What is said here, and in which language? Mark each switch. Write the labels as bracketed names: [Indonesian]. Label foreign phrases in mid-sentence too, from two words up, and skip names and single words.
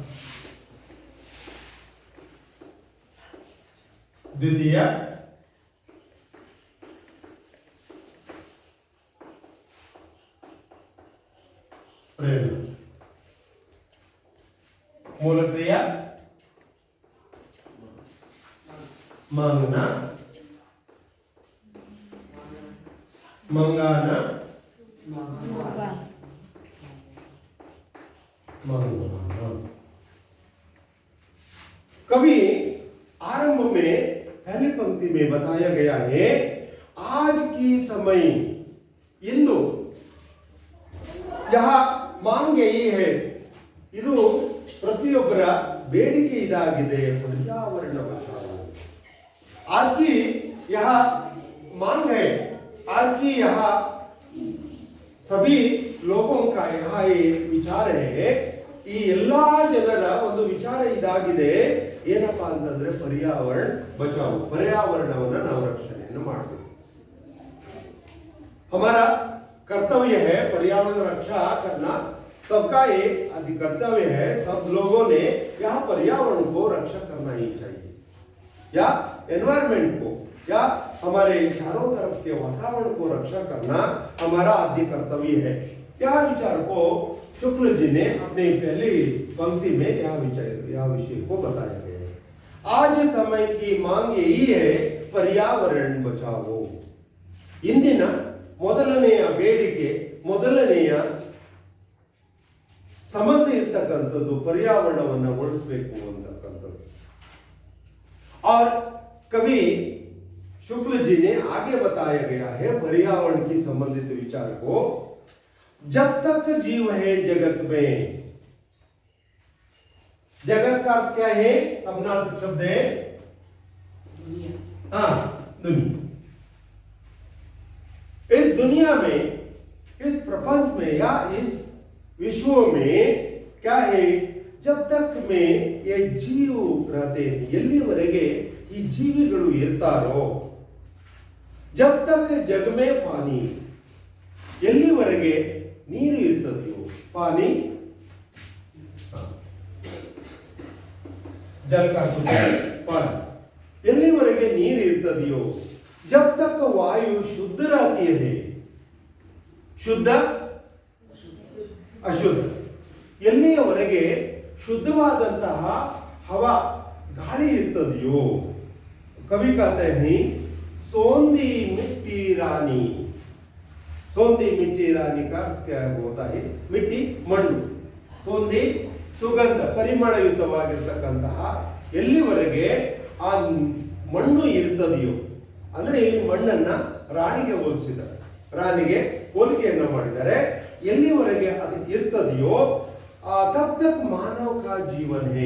[Hindi] द्वितीय प्रेरणा, मूल क्रिया मांगना, मंगाना, मंगाना। कवि आरंभ में पहली पंक्ति में बताया गया है, आज की समय इंदु यह मांग यही है, [Kannada] ಇದು ಪ್ರತಿಯೊಬ್ಬರ ಬೇಡಿಕೆ ಇದಾಗಿದೆ, [Hindi] पर्यावरण बचाओ। आज की यह मांग है, आज की यह सभी लोगों का यह विचार है, [Kannada] ಈ ಎಲ್ಲಾ ಜನರ ಒಂದು ವಿಚಾರ ಇದಾಗಿದೆ, ಏನಪ್ಪಾ ಅಂತಂದ್ರೆ [Hindi] पर्यावरण बचाओ, [Kannada] पर्यावरणವನ್ನ ನಾವು ರಕ್ಷಣೆಯನ್ನು ಮಾಡಬೇಕು। [Hindi] हमारा कर्तव्य है पर्यावरण रक्षा करना, सबका एक आदि कर्तव्य है। सब लोगों ने यह पर्यावरण को रक्षा करना ही चाहिए, या एनवायरमेंट को, या हमारे चारों तरफ के वातावरण को रक्षा करना हमारा आद्य कर्तव्य है। यह विचार को शुक्ल जी ने अपनी पहली पंक्ति में यह विषय को बताया गया है। आज समय की मांग यही है, पर्यावरण बचाओ। [Kannada] इंदिನ ಮೊದಲನೆಯ ಬೇಡಿಕೆ, ಮೊದಲನೆಯ ಸಮಸ್ಯೆ ಇರ್ತಕ್ಕಂಥದ್ದು पर्यावरणವನ್ನು ಉಳಿಸಬೇಕು ಅಂತಕ್ಕಂಥದ್ದು। [Hindi] और कवि शुक्ल जी ने आगे बताया गया है पर्यावरण की संबंधित विचार को, जब तक जीव है जगत में। जगत का अर्थ क्या है? समानार्थक शब्द है, हाँ, दुनिया। इस दुनिया में, इस प्रपंच में या इस विश्व में क्या है? जब तक में ये जीव रहते हैं, [Kannada] ಎಲ್ಲಿವರೆಗೆ ಈ ಜೀವಿಗಳು ಇರ್ತಾರೋ, [Hindi] जब तक जग में पानी, [Kannada] ಎಲ್ಲಿವರೆಗೆ ನೀರು ಇರ್ತದೆಯೋ, [Hindi] पानी जल का पानी, [Kannada] ಎಲ್ಲಿವರೆಗೆ ನೀರು ಇರ್ತದೆಯೋ, [Hindi] जब तक वायु शुद्ध रहती है, शुद्ध [Kannada] ಅಶುದ್ಧ, ಎಲ್ಲಿಯವರೆಗೆ ಶುದ್ಧವಾದಂತಹ ಹವಾ ಗಾಳಿ ಇರ್ತದೆಯೋ, [Hindi] कवि कहते हैं सोंधी मिट्टी रानी का क्या होता है? मिट्टी, मಣ್ಣು, [Kannada] ಸೋಂದಿ ಸುಗಂಧ ಪರಿಮಳಯುತವಾಗಿರ್ತಕ್ಕಂತಹ ಎಲ್ಲಿವರೆಗೆ ಆ ಮಣ್ಣು ಇರ್ತದೆಯೋ, ಅಂದ್ರೆ ಇಲ್ಲಿ ಮಣ್ಣನ್ನ ರಾಣಿಗೆ ಹೋಲಿಸಿದ್ದಾರೆ, ರಾಣಿಗೆ ಹೋಲಿಕೆಯನ್ನು ಮಾಡಿದ್ದಾರೆ. ಎಲ್ಲಿವರೆಗೆ ಅದು ಇರ್ತದೆಯೋ [Hindi] तब तक मानव का जीवन है.